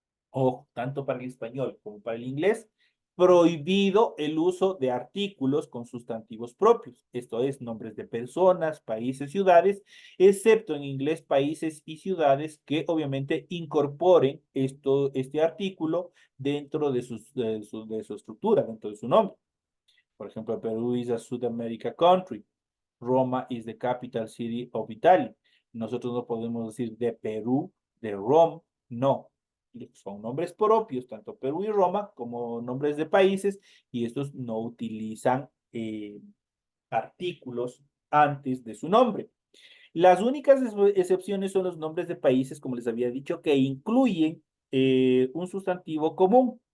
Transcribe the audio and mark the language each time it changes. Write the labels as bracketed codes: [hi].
[es] Ojo, tanto para el español como para el inglés, prohibido el uso de artículos con sustantivos propios, esto es, nombres de personas, países, ciudades, excepto en inglés países y ciudades que obviamente incorporen este artículo dentro de su estructura, dentro de su nombre. Por ejemplo, [en] Perú is a South America country. Roma is the capital city of Italy. [es] Nosotros no podemos decir de Perú, de Roma, no. Son nombres propios, tanto Perú y Roma, como nombres de países, y estos no utilizan artículos antes de su nombre. Las únicas excepciones son los nombres de países, como les había dicho, que incluyen un sustantivo común.